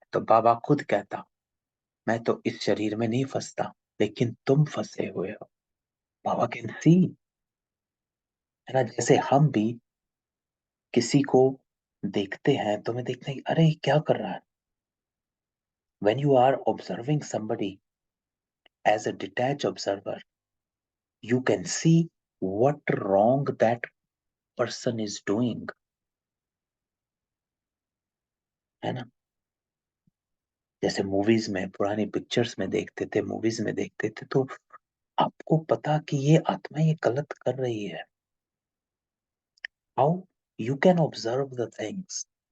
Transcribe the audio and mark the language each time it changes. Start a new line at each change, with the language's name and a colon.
Hindi: तो बाबा खुद कहता मैं तो इस शरीर में नहीं फंसता, लेकिन तुम फंसे हुए हो। बाबा
English: can see,
Hindi: है ना। जैसे हम भी किसी को देखते हैं तो मैं देखते हैं कि अरे ये क्या कर रहा है।
English: when you are observing somebody as a detached observer, you can see what wrong that person is doing,
Hindi: है ना। जैसे मूवीज में, पुरानी पिक्चर्स में देखते थे, मूवीज में देखते थे, तो आपको पता कि ये आत्मा ये गलत कर रही है।
English: How you can observe the things.